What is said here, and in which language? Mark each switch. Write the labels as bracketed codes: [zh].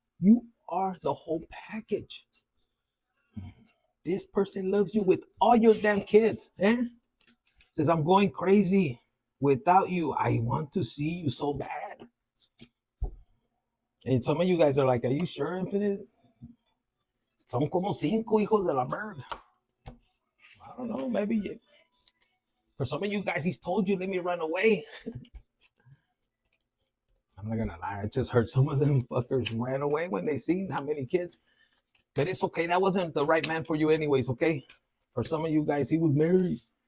[en] You are the whole package. This person loves you with all your damn kids. Says, I'm going crazy without you. I want to see you so bad. And some of you guys are like, are you sure, Infinite? [es] Son como 5 hijos de la bird. [en] I don't know, maybe. For some of you guys, he's told you, let me run away. I'm not gonna lie, I just heard some of them fuckers ran away when they seen how many kids. But it's okay, that wasn't the right man for you anyways, okay? For some of you guys, he was married.